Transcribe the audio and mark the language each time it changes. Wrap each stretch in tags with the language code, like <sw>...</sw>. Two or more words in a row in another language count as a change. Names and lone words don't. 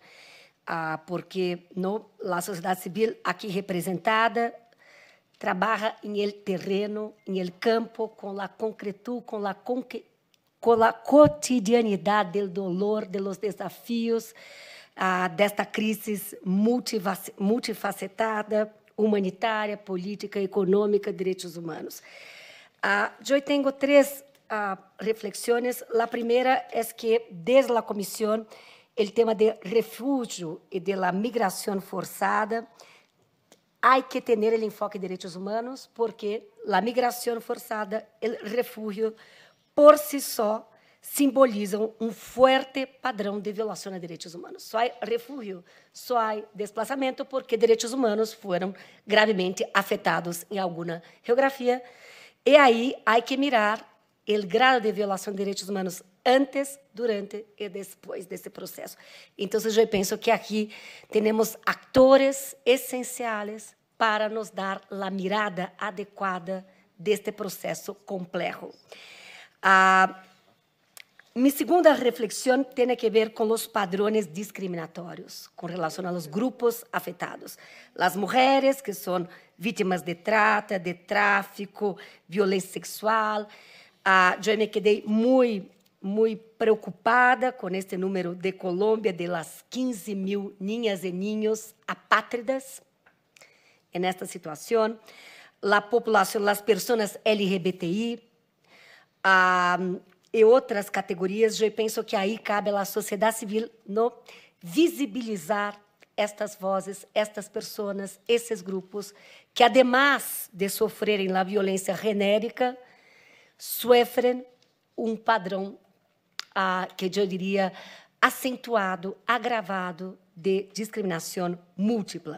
<es>Porque no, la sociedad civil aquí representada trabaja en el terreno, en el campo, con la concretud, con la cotidianidad del dolor, de los desafíos,</es> <pt>desta crisis multifacetada, humanitária, política, econômica, direitos humanos. Eu tenho 3 reflexiones.</pt> <es>La primera es que desde la comisión el tema de refugio y de la migración forzada hay que tener el enfoque de derechos humanos porque la migración forzada, el refugio, por sí</es> <pt>só, simbolizam um forte padrão de violação de direitos humanos. Só há refúgio, só há desplazamento porque direitos humanos foram gravemente afetados em alguma geografia. E aí há que mirar o grau de violação de direitos humanos antes, durante e depois desse processo. Então, eu penso que aqui temos atores essenciais para nos dar a mirada adequada deste processo complexo.</pt> <es>Mi segunda reflexión tiene que ver con los padrones discriminatorios con relación a los grupos afectados. Las mujeres que son víctimas de trata, de tráfico, violencia sexual. Yo me quedé muy preocupada con este número de Colombia de las 15.000 niñas y niños apátridas en esta situación. La población, las personas LGBTI,</es> <pt>e outras categorias, eu penso que aí cabe à sociedade civil no visibilizar estas vozes, estas pessoas, esses grupos, que, además de sofrerem a violência genérica, sofrem padrão, que eu diria, acentuado, agravado de discriminação múltipla.</pt>